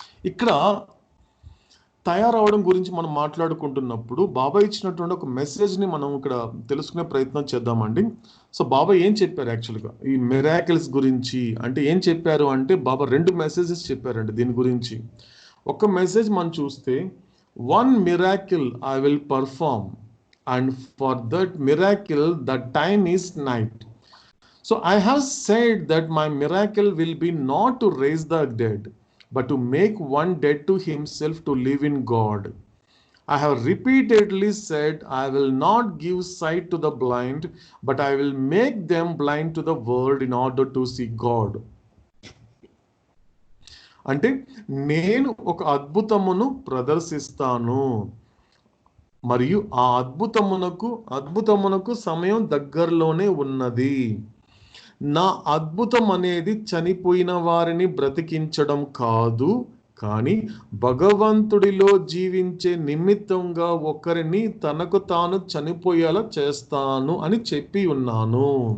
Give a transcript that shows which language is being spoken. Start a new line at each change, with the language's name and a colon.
Telugu: ఇక్కడ తయారవడం గురించి మనం మాట్లాడుకుంటున్నప్పుడు బాబా ఇచ్చినటువంటి ఒక మెసేజ్ని మనం ఇక్కడ తెలుసుకునే ప్రయత్నం చేద్దామండి. సో బాబా ఏం చెప్పారు యాక్చువల్గా ఈ మిరాకిల్స్ గురించి అంటే ఏం చెప్పారు అంటే బాబా 2 మెసేజెస్ చెప్పారండి దీని గురించి. ఒక మెసేజ్ మనం చూస్తే,
English: 1 miracle I will perform and for that miracle the time is night. So I have said that my miracle will be not to raise the dead, but to make one dead to himself to live in God. I have repeatedly said, I will not give sight to the blind, but I will make them blind to the world in order to see God.
Telugu: అంటే నేను ఒక అద్భుతమును ప్రదర్శిస్తాను మరియు ఆ అద్భుతమునకు సమయం దగ్గరలోనే ఉన్నది. నా అద్భుతం అనేది చనిపోయిన వారిని బ్రతికించడం కాదు, కానీ భగవంతుడిలో జీవించే నిమిత్తంగా ఒకరిని తనకు తాను చనిపోయేలా చేస్తాను అని చెప్పి ఉన్నాను.